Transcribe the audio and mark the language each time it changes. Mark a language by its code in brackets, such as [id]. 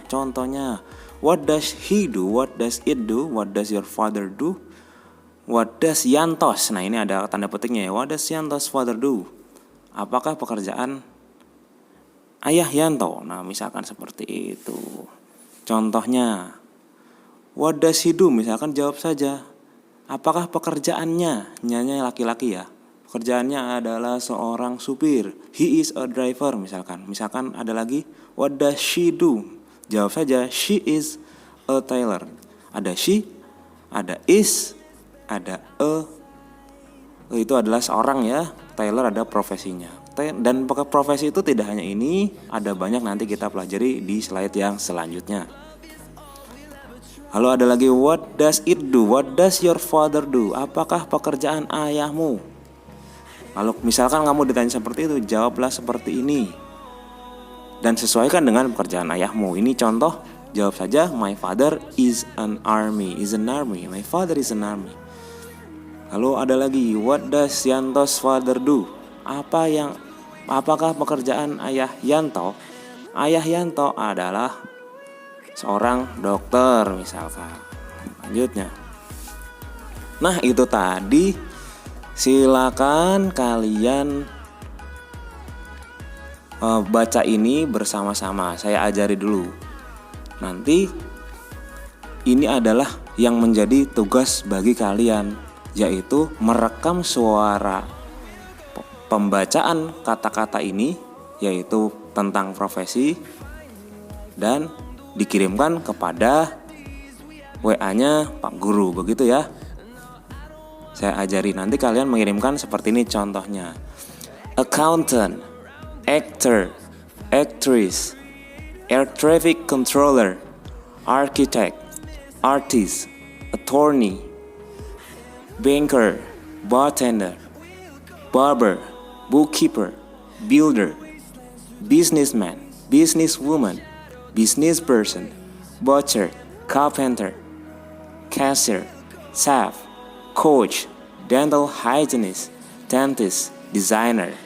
[en] Contohnya, what does he do, what does it do, what does your father do, what does Yantos. [id] Nah, ini ada tanda petiknya ya. [en] What does Yantos father do, [id] apakah pekerjaan ayah Yanto. Nah, misalkan seperti itu. Contohnya, [en] what does he do, [id] misalkan jawab saja apakah pekerjaannya, nyanya laki-laki ya, pekerjaannya adalah seorang supir, [en] he is a driver [id] misalkan. Misalkan ada lagi [en] what does she do, [id] jawab saja [en] she is a tailor. [id] Ada she, ada is, ada a. Itu adalah seorang ya, tailor ada profesinya. Dan profesi itu tidak hanya ini, ada banyak, nanti kita pelajari di slide yang selanjutnya. Lalu ada lagi [en] what does it do, what does your father do, [id] apakah pekerjaan ayahmu. Lalu misalkan kamu ditanya seperti itu, jawablah seperti ini dan sesuaikan dengan pekerjaan ayahmu. Ini contoh, jawab saja [en] my father is an army, my father is an army. [id] Lalu ada lagi [en] what does Yanto's father do, [id] apakah pekerjaan ayah Yanto. Ayah Yanto adalah seorang dokter misalkan. Lanjutnya, nah itu tadi. Silakan kalian baca ini bersama-sama. Saya ajari dulu. Nanti ini adalah yang menjadi tugas bagi kalian, yaitu merekam suara pembacaan kata-kata ini, yaitu tentang profesi, dan dikirimkan kepada WA-nya Pak Guru, begitu ya. Saya ajari, nanti kalian mengirimkan seperti ini contohnya. [en] Accountant, actor, actress, air traffic controller, architect, artist, attorney, banker, bartender, barber, bookkeeper, builder, businessman, businesswoman, business person, butcher, carpenter, cashier, chef, coach, dental hygienist, dentist, designer.